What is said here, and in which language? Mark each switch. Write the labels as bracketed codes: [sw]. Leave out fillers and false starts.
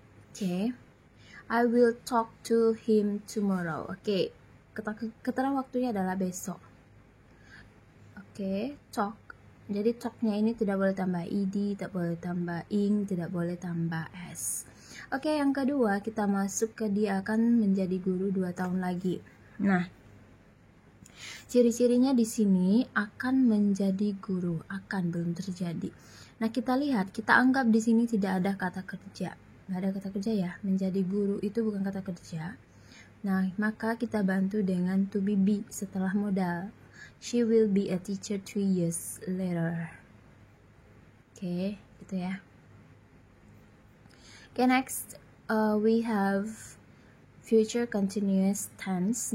[en] Oke, I will talk to him tomorrow. [id] Oke, keterangan waktunya adalah besok. Oke, talk. Jadi talknya ini tidak boleh tambah ed, tidak boleh tambah ing, tidak boleh tambah s. Oke, yang kedua kita masuk ke dia akan menjadi guru 2 tahun lagi. Nah, ciri-cirinya di sini akan menjadi guru, akan belum terjadi. Nah, kita lihat, kita anggap di sini tidak ada kata kerja. nggak ada kata kerja ya. Menjadi guru itu bukan kata kerja. Nah, maka kita bantu dengan to be setelah modal. [en] She will be a teacher 3 years later. [id] Oke, gitu ya. [en] Oke, next we have future continuous tense.